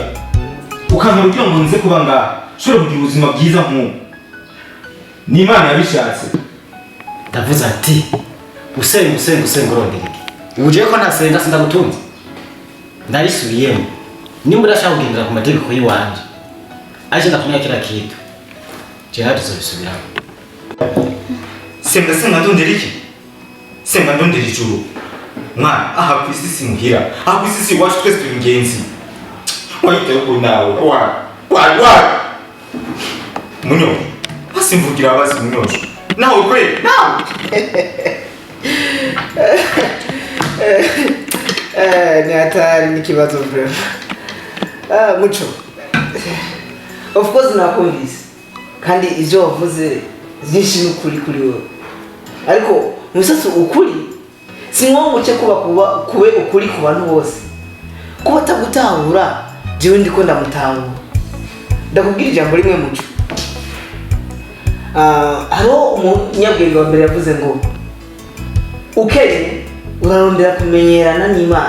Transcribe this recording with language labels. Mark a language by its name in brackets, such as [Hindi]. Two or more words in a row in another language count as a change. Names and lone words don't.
[Rundi] Ukamara kugira ngo nze kuba ngaha. Shobora kugira ubuzima bwiza nk'ubu. Ni Imana yabishatse. Ndavuze ati usenga urondera iki? Ubuje ko ntasenga sindagutunze. Ndarisubiyemo. Nimba urashaka kugendera ku mategeko y'iwanje. Aje ndakumya [Swahili] kila kitu. [Rundi] Je tuzobisubiramo. Senga ndondera iki? Senga ndondera ijuru. Mwana aha kwisi simuhira. Aha kwisi si wacu twese turi ingenzi. Wahita uko nawe. Wa. Munyo. Basimvugira abazi munyosho. Nawe kwe. Nawe. Ni hatari n'ikibazo bro. Muco. [English] Of course [Rundi] nakumvise. Kandi ivyo wavuze byinshi n'ukuri kuri wowe. Ariko musatsi ukuri sinwo muce kube ukuri ku bantu bose. Kuba tagutahura jewe ndiko ndamutahura. Ndakubwira ijambo rimwe Muco. Haro umunyabwenge wa mbere yavuze ngo ukenye urarondera kumenyerana n'Imana.